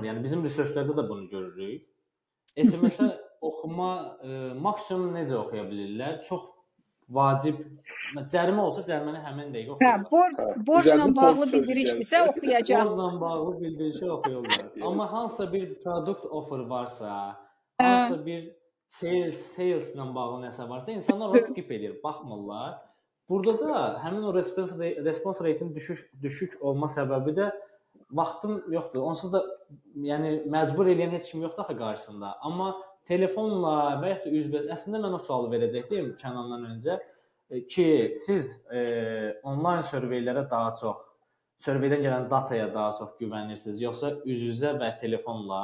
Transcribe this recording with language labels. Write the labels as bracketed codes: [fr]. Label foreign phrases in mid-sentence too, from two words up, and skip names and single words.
[az] Yəni bizim researchlərdə də bunu görürük. SMS-ə oxuma maksimum necə oxuya bilirlər? Çox vacib, cərimə olsa cəriməni həmin dəqiqə oxuyurlar. Borcla Üzərində bağlı post sözü bildirişdirsə gəlsə. oxuyacaq. Borcla bağlı bildirişi oxuyurlar. Amma hansısa bir [en] product offer [az] varsa, hansısa bir saleslə bağlı nəsə varsa, insanlar onu skip edir, baxmırlar. Burada da həmin o [en] response rate-in [az] düşük olma səbəbi də vaxtım yoxdur. Onsuz da yəni məcbur eləyən heç kim yoxdur axı qarşısında. Amma telefonla və ya da üzbəüz əslində mən o sualı verəcəkdim Kənandan öncə ki, siz onlayn surveylərə daha çox, surveydən gələn dataya daha çox güvənirsiniz, yoxsa üz-üzə və telefonla?